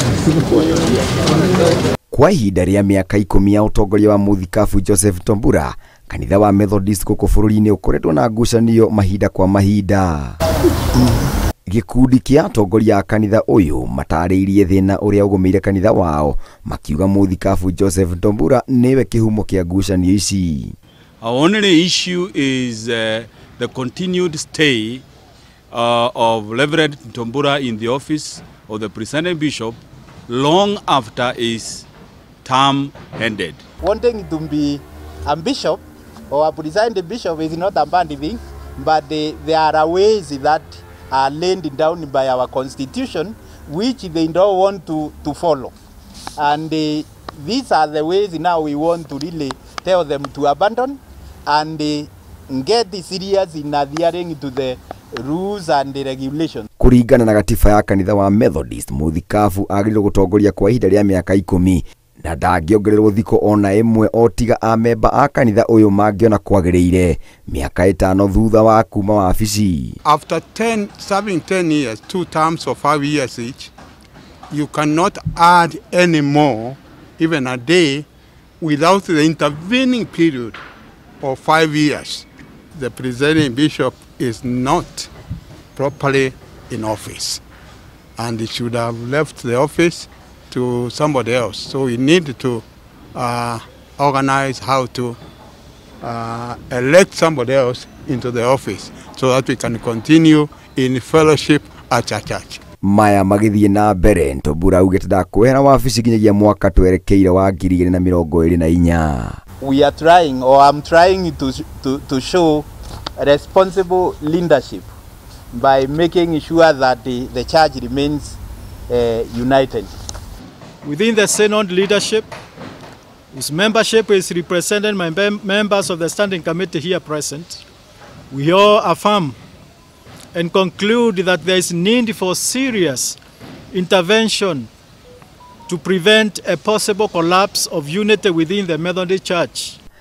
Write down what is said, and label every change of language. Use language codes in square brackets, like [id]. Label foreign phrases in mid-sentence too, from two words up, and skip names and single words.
[ki] Kwa ihinda rĩa mĩaka 10 ya ũtongoria wa Mbicobu Joseph Ntombura, kanitha wa Methodist gũkũ bũrũri-inĩ ũkoretwo na ngucanio mahinda kwa mahinda. Gĩkundi kĩa atongoria a kanitha ũyũ matarĩirie thĩna ũrĩa ũgũmĩire kanitha wao, makiuga Mbicobu Joseph Ntombura nĩwe kĩhumo kĩa ngucanio ici. [en] Our only issue is the continued stay of Reverend Ntombura in the office of the presiding bishop long after his term ended. Wanting to be a bishop or a presiding bishop is not a bad thing, but there are ways that are laid down by our constitution which they don't want to follow. And these are the ways now we want to really tell them to abandon and get serious in adhering to the rules and the regulations. [ki] Kũringana na gatiba ya kanitha wa Methodist, Mbicobu agĩrĩirwo gũtongoria kwa ihinda rĩa mĩaka 10 na ndangĩongererwo thikũ ona ĩmwe o tiga amemba a kanitha ũyũ mangĩona kwagĩrĩire mĩaka 5 thutha wa kuma wabici. [en] After serving 10 years, 2 terms of 5 years each, you cannot add any more, even a day, without the intervening period of 5 years. The presiding bishop is not properly in office, and he should have left the office to somebody else. So we need to organize how to elect somebody else into the office so that we can continue in fellowship at our church. [ki] Maya magithie na mbere, Ntombura augĩte ndakwehera wabici nginyagia mwaka twerekeire wa 2024. [en] We are trying, or I'm trying to show responsible leadership by making sure that the church remains united. Within the Synod leadership, whose membership is represented by members of the Standing Committee here present, we all affirm and conclude that there is need for serious intervention to prevent a possible collapse of unity within the Methodist Church.